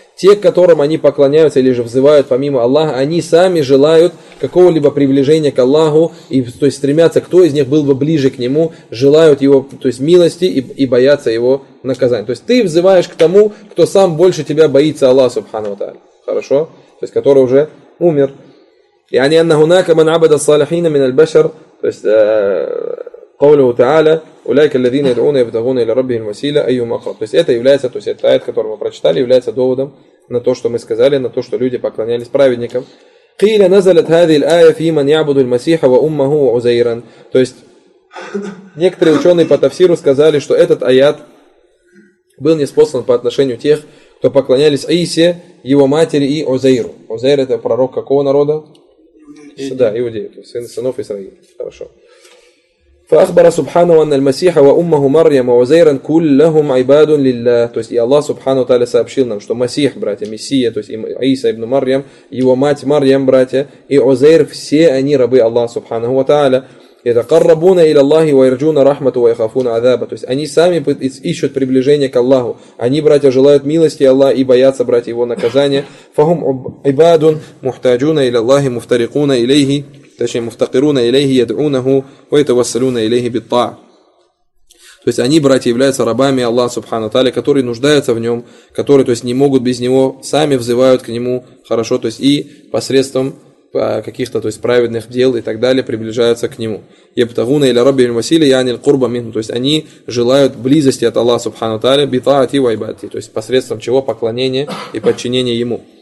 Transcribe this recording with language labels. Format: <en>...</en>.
<ru>Те, к которым они поклоняются или же взывают помимо Аллаха, они сами желают какого-либо приближения к Аллаху, и, то есть стремятся, кто из них был бы ближе к нему, желают его, то есть милости и боятся его наказания. То есть ты взываешь к тому, кто сам больше тебя боится Аллаха Субхану та'аля. Хорошо? То есть, который уже умер. И они</ru> <ar>анна хунака ман абада салихина мин аль-башар.</ar> <ru>То есть,</ru> <ar>قوله تعالى: اولئك الذين يدعون يبتغون الى ربهم وسيله ايهم اقرب.</ar> <ru>То есть, это является, то есть, этот аят, который мы прочитали, является доводом на то, что мы сказали, на то, что люди поклонялись праведникам.</ru> <ar>قيل نزلت هذه الايه في من يعبد المسيح وامه وعزيرا.</ar> <ru>То есть, некоторые ученые по тафсиру сказали, что этот аят был ниспослан по отношению тех, кто поклонялись Аисе, его матери и Узейру. Узейр – это пророк какого народа? Иудеи. Да, иудеи, то есть сынов Израиля. Хорошо.</ru> <ar>فأخبر سبحانه أن المسيح وأمه مريم وعزيرا كلهم عباد لله.</ar> <ru>То есть и Аллах Субхану Тааля сообщил нам, что Масих, братья, Мессия, то есть Иса ибн Марьям, его мать Марьям, братья, и Узейр – все они рабы Аллаха Субхану Тааля.</ru> <ar>يتقربون الى الله ويرجون رحمته ويخافون عذابه.</ar> <ru>То есть они сами ищут приближение к Аллаху. Они, братья, желают милости Аллаха и боятся, братья, его наказания.</ru> <ar>فهم عباد محتاجون الى الله مفترقون اليه</ar> <ru>точнее</ru> <ar>مفتقرون اليه يدعونه ويتوسلون اليه بالطاعه.</ar> <ru>То есть они, братья, являются рабами Аллаха Субхана Тааля, которые нуждаются в нем, которые, то есть, не могут без него, сами взывают к нему хорошо, то есть и посредством каких-то, то есть, праведных дел и так далее, приближаются к нему.</ru> <ar>Ябтагуна иля раббихим вассиля яни аль-курба минху,</ar> <ru>то есть они желают близости от Аллаха Субхана Тааля,</ru> <ar>битаати ва ибадати,</ar> <ru>то есть посредством чего поклонение и подчинение ему.</ru>